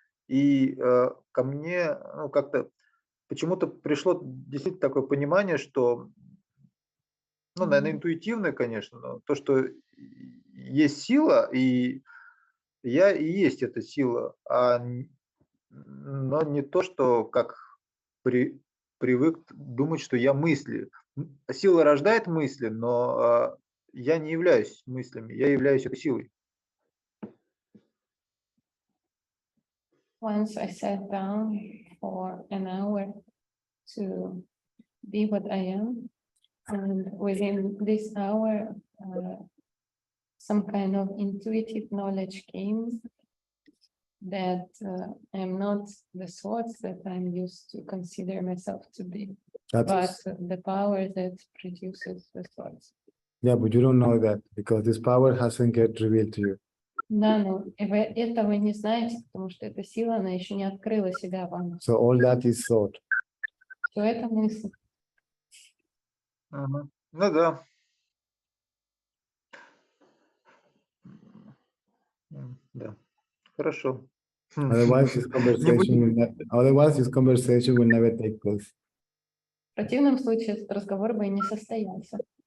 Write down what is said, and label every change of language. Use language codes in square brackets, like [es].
[ru] И ко мне ну, как-то почему-то пришло действительно такое понимание, что, ну, наверное, интуитивное, конечно, но то, что есть сила, и я и есть эта сила, но не то, что как привык думать, что я мысли. Сила рождает мысли, но я не являюсь мыслями, я являюсь этой силой. [en] Once I sat down for an hour to be what I am, and within this hour, some kind of intuitive knowledge came that I'm not the thoughts that I'm used to consider myself to be, but That's, the power that produces the thoughts. yeah, but you don't know that because this power hasn't yet revealed to you. [ru] Да, но вы этого не знаете, потому что эта сила, она еще не открыла себя вам. [en] So all that is thought. [ru] Все это мысль. Мгм. Ну да. Да. Хорошо. [en] Otherwise, this [ru] Не [en] conversation [ru] будем- [en] will otherwise this conversation will never take place. [ru] В противном случае этот разговор бы и не состоялся.